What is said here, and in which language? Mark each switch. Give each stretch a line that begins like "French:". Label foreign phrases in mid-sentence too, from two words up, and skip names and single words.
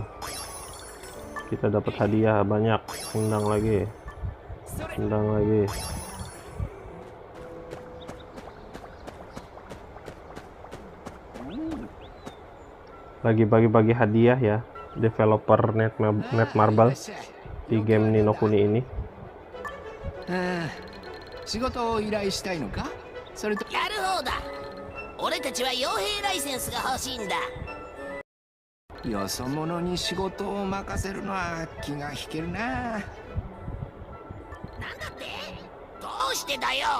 Indonesian: Kita dapat hadiah banyak. Tendang lagi, tendang lagi. Lagi bagi-bagi hadiah ya developer Netmarble di game Ni no Kuni ini.
Japanese: 仕事を依頼したいのか？それとやる方だ。俺たちは傭兵ライセンスが欲しいんだ。よそ者に仕事を任せるのは気が引けるな。なんだって？どうしてだよ。